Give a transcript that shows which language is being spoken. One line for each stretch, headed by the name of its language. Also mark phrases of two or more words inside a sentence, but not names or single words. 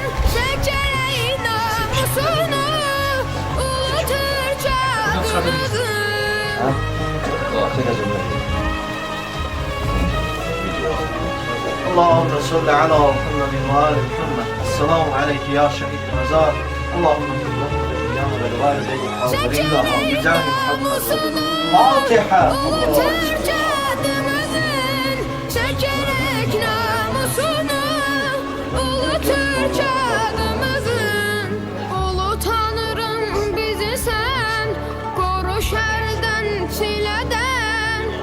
Turkish: Seçeneği namusunu ulu Türkçemizin.
Arabic: اللهم صل على محمد وآل محمد. السلام عليك يا شهيد المزار. اللهم اغفر لنا ولوالدينا ولوالدي الحاضرين بجاه محمد. فاتحة.
Turkish: Ulu Türkçemizin. Çekerek namusunu ulu Türkçemizin. Ulu Tanrım bizi sen koru şerden çileden.